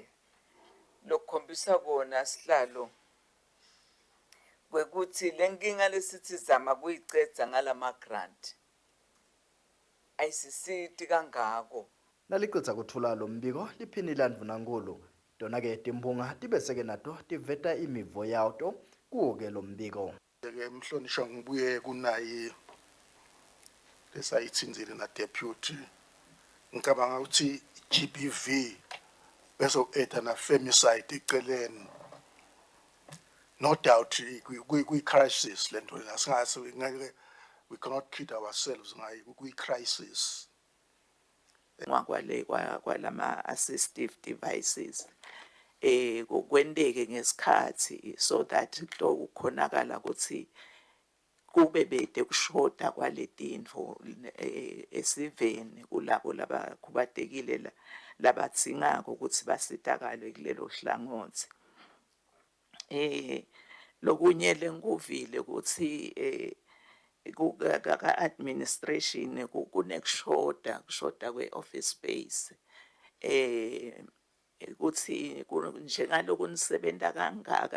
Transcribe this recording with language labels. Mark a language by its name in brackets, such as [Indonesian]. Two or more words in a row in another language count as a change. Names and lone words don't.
[Swati] Lokukhombisa kona Sihlalo kwekuthi lenkinga lesithi zama kuyicedza ngalama grant ayisisiti kangako. Nalicedza kuthula lo mbiko liphini ilandvunankulu tona ke timbunga tibeseke nato tiveta imivo yato kuwo ke lo mbiko. Ke mhlonishwa ngibuye kunayi lesayitsinzile na deputy ngicabanga ukuthi GBV bezo-etha na femicide eceleni. [English] No doubt [Swati] kwi-crisis lento asingase [English] we cannot kid ourselves [Swati] ngayi kwi-crisis. Kwalama [English] assistive devices [Swati] kwendeke ngesikhathi [English] so that [Swati] kukhonakala ukuthi kube bede kushoda kwaletinfo esiveni kulabo labakhubatekile labatsingako ukuthi basitakale kulelo hlangothi. Lokunye lenguvile ukuthi ka-administration kunekushoda kwe- [English] office space [Swati] ukuthi njengaloku nisebenta kangaka